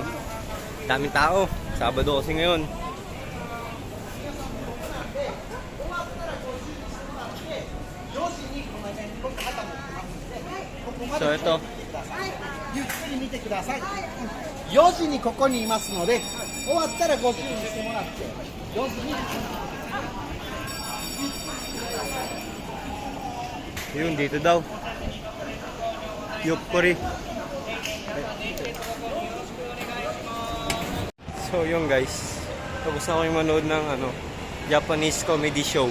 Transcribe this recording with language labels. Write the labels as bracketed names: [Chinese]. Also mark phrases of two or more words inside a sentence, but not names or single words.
[Filipino] Daming tao. Sabado kasi ngayon. So ito. [Japanese] 見てください。4時にここにいますので、終わったらご注意してもらって、4時に。 [Filipino] Yun, dito daw. [Japanese] Yukuri. [Filipino] So yun guys, tapos na kami manood ng [English] Japanese comedy show.